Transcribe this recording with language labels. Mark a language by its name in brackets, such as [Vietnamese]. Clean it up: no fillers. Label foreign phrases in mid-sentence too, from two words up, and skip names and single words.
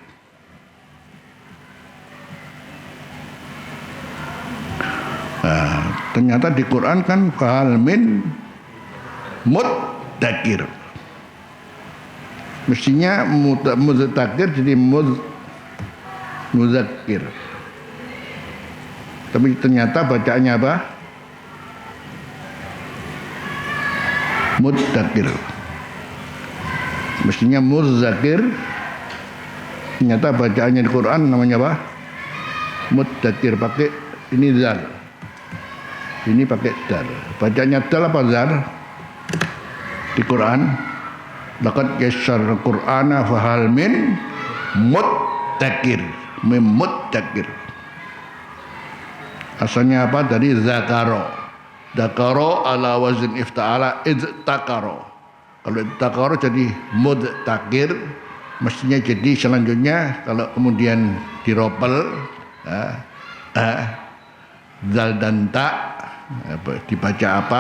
[Indonesian] ternyata di Quran kan [Arabic] فهل من مدكر, [Indonesian] mestinya mudzakir jadi mudzakir, tapi ternyata bacaannya apa? Mudzakir. Mestinya mudzakir, ternyata bacaannya di Quran namanya apa? Mudzakir, pakai ini zal, ini pakai dal. Bacanya dal apa zal di Quran? [Arabic] لقد يسرنا القرآن فهل من مدكر مدكر. [Indonesian] Asalnya apa? Dari zakaro. [Arabic] ذكر على وزن افتعل اذتكر. [Indonesian] Kalau iztakaro jadi mudzakir, mestinya jadi selanjutnya kalau kemudian diropel zal dan ta dibaca apa?